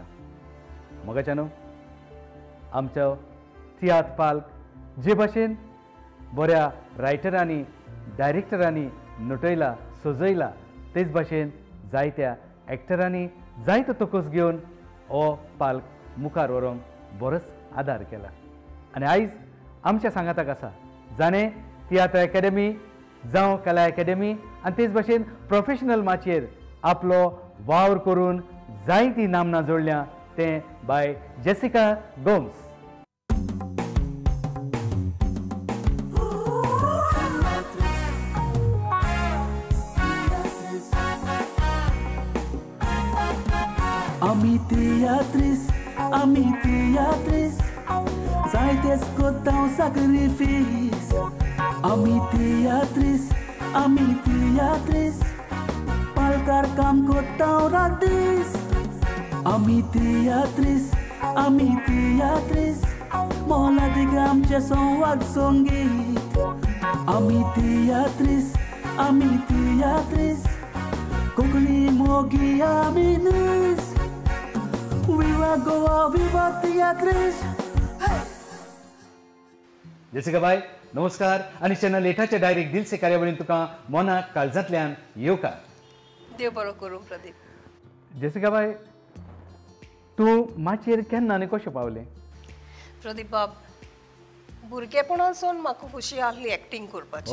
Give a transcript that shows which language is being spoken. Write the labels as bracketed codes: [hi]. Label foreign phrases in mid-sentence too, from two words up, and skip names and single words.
[kok] मोगाच्यानो आमचो तियात्र पाल्क जे भाशेन बऱ्या रायटरांनी डायरेक्टरांनी नटयला सजयला तेच भाशेन जायत्या एक्टरांनी जायतो तोकस घेवन हो पाल्क मुखार व्हरूंक बरोच आदार केला. आनी आयज आमच्या सांगाताक आसा जाणें तियात्र अकॅडमी जावं कला अकॅडमी आनी तेच भाशेन प्रोफेशनल माचयेर आपलो वावर करून जायतीं नामनां जोडल्या तें बाय जेसिका गोम्स. Ami teatris, zaites kottão sacrifício. Ami teatris, palkar kam kottão radis. Ami teatris, mola de gamche son wag songit. Ami teatris, kukli mogi aminis. Viva Goa, viva teatris. जेसिका बाय नमस्कार. आनी चॅनल 8च्या डायरेक्ट दिल से कार्यावळीन तुका मनाक काळजांतल्यान येवकार. देव बरो करूं प्रदीप. जेसिका बाय तूं माचयेर केन्ना आनी कशें पावलें? प्रदीप बाब, भुरगेपणासून म्हाका खुशी आहली एक्टिंग करपाची.